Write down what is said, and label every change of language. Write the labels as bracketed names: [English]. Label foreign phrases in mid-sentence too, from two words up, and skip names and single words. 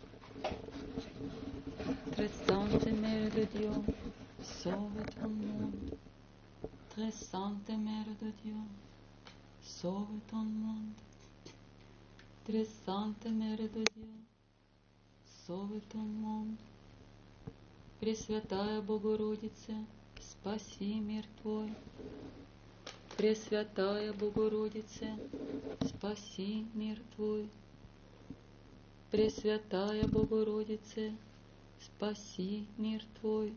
[French] Très sainte Mère de Dieu, sauve ton monde. Très sainte Mère de Dieu, sauve ton monde. Très sainte Mère de Dieu, sauve ton monde. [Russian] Пресвятая Богородице, спаси мир Твой. Пресвятая Богородице, спаси мир Твой. Пресвятая Богородице, спаси мир Твой.